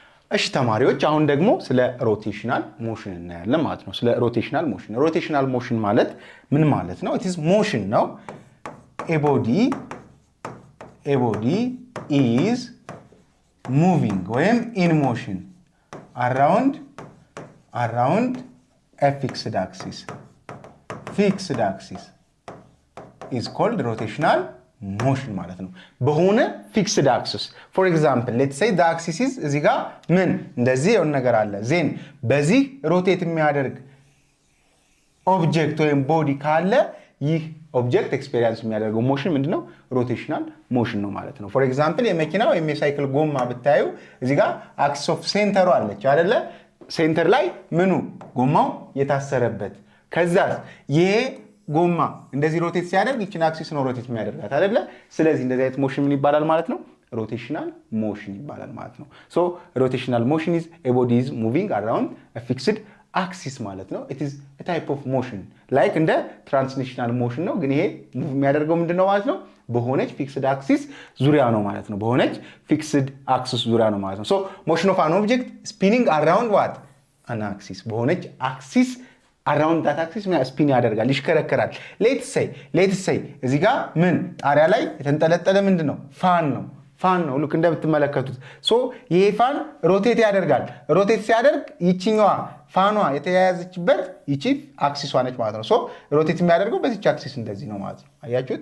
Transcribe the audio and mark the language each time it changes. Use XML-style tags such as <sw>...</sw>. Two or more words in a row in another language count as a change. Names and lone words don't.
<am>እሺ ተማሪዎች አሁን ደግሞ ስለ</am> <en>rotational motion</en> <am>እናያለን ማለት ነው። ስለ</am> <en>rotational motion</en> <am>ማለት ምን ማለት ነው?</am> <en>it is motion ነው። a body is moving ወይም in motion around a fixed axis is called rotational motion</en> <am>ማለት ነው። በሆነ</am> <en>fixed axis for example let's say the axis is</en> <am>እዚህ ጋር ምን እንደዚህ የሆነ ነገር አለ ዜን በዚህ ሮቴት የሚያደርግ ኦብጀክት ወይም ቦዲ ካለ ይህ</am> <en>object experience</en> <am>የሚያደርገው ሞሽን ምንድነው?</am> <en>rotational motion</en> <am>ነው ማለት ነው።</am> <en>for example</en> <am>የመኪና ወይም የሳይክል ጎማ ብታዩ እዚህ ጋር</am> <en>axis of</en> <am>ሴንተሩ አለች አይደለ? ሴንተር ላይ ምኑ ጎማው የታሰረበት ከዛ ይሄ ጎማ እንደዚህ ሮቴት ሲያደርግ ይችን አክሲስ ነው ሮቴት የሚያደርጋት አይደለ? ስለዚህ እንደዚህ አይነት ሞሽን ምን ይባላል ማለት ነው?</am> <en>rotational motion</en> <am>ይባላል ማለት ነው።</am> <en>so rotational motion is a body is moving around a fixed axis</en> <am>ማለት ነው።</am> <en>it is a type of motion like</en> <am>እንደ</am> <en>translational motion</en> <am>ነው፣ ግን ይሄ ሙቭ የሚያደርገው ምንድነው ማለት ነው? በሆነች</am> <en>fixed axis</en> <am>ዙሪያ ነው ማለት ነው። በሆነች</am> <en>fixed axis</en> <am>ዙሪያ ነው ማለት ነው።</am> <en>so motion of an object spinning around what an axis</en> <am>በሆነች አክሲስ</am> <en>around that axis</en> <am>ስፒን ያደርጋል ይሽከረከራል።</am> <en>let's say</en> <am>እዚህ ጋር ምን ጣሪያ ላይ የተንጠለጠለ ምንድነው? ፋን ነው ልክ እንደምትመለከቱት። ሶ ይሄ ፋን ሮቴት ያደርጋል። ሮቴት ሲያደርግ ይቺኛዋ ፋኗ የተያያዘችበት ይቺ አክሲሷ ነች ማለት ነው። ሶ ሮቴት የሚያደርገው በዚች አክሲስ እንደዚህ ነው ማለት ነው። አያችሁት?</am>